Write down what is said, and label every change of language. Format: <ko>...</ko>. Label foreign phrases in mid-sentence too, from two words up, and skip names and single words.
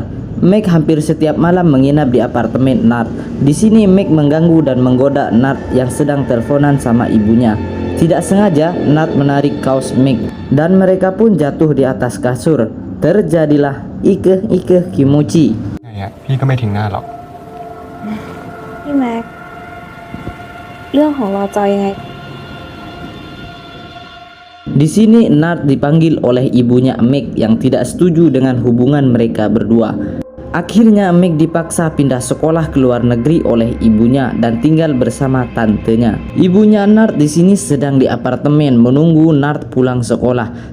<id>Mac hampir setiap malam menginap di apartemen Nart. Di sini Mac mengganggu dan menggoda Nart yang sedang teleponan sama ibunya. Tidak sengaja Nart menarik kaos Mac dan mereka pun jatuh di atas kasur. Terjadilah ike-ike kimuchi.</id> <th>พี่ก็ไม่ทิ้งหน้าหรอก พี่แม็กเรื่องของเราจะยังไง</th> <id>Di sini Nart dipanggil oleh ibunya Mac yang tidak setuju dengan hubungan mereka berdua. Akhirnya Mac dipaksa pindah sekolah ke luar negeri oleh ibunya dan tinggal bersama tantenya. Ibunya Nart di sini sedang di apartemen menunggu Nart pulang sekolah.</id>